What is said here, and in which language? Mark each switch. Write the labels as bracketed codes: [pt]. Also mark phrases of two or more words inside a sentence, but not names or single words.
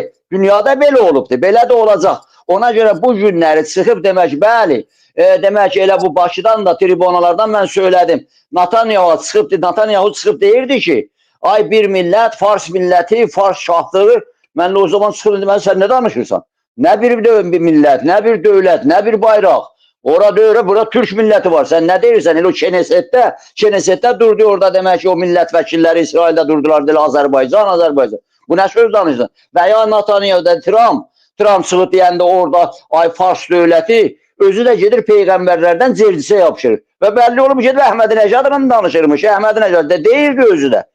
[az] Dünyada belə olubdur, belə də olacaq. Ona görə bu günləri çıxıb demək ki, bəli, demək ki, elə bu Bakıdan da, tribunalardan mən söylədim. Netanyahu çıxıb deyirdi ki, ay bir millət, Fars milləti, Fars şahlığı, mən o zaman çıxıb deməli, sən nə danışırsan? Nə bir millət, nə bir dövlət, nə bir bayraq. [tr] Orada öyle, burada Türk milleti var. [az] Sen ne deyirsən? Elə o Çeneset'te durdu orada demək ki, o millət vəkilləri İsrail'de durdular, dedi Azərbaycan. Bu nə söz danışsan? Və ya Netanyahu'da Trump çıxıb deyəndə orada ay Fars dövləti özü də gedir peyğəmbərlərdən cerdisə yapışır. Və bəlli olub gedir Əhmədi-Nəcadla danışırmış. Əhmədi-Nəcad deyirdi özü də.